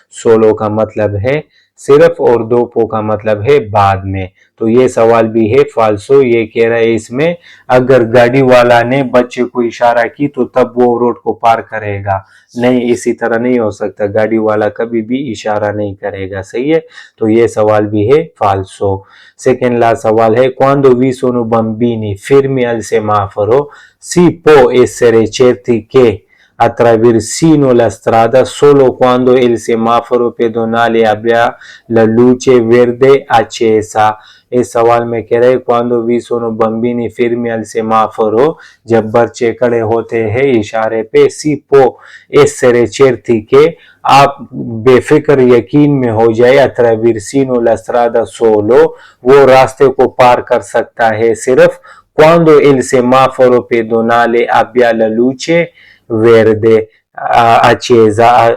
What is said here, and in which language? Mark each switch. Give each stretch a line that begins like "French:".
Hindi: Solo का मतलब है सिर्फ और दोपो का मतलब है बाद में। तो ये सवाल भी है फाल्सो। ये कह रहा है इसमें अगर गाड़ी वाला ने बच्चे को इशारा की तो तब वो रोड को पार करेगा। नहीं इसी तरह नहीं हो सकता। गाड़ी वाला कभी भी इशारा नहीं करेगा। सही है। तो ये सवाल भी है फाल्सो। सेकेंड लास्ट सवाल है
Italian: quando vi sono bambini fermi al semaforo si può essere certi che attraversino la strada solo quando il semaforo pedonale abbia la luce verde accesa।
Hindi: इस सवाल में कह रहे
Italian: quando vi sono bambini fermi al semaforo
Hindi: जब बच्चे खड़े होते हैं इशारे पे
Italian: si può essere certi che
Hindi: आप बेफिक्र यकीन में हो जाए
Italian: attraversino la strada solo
Hindi: वो रास्ते को पार कर सकता है सिर्फ
Italian: quando il semaforo pedonale abbia la luce
Hindi: वेरदे अचेजा।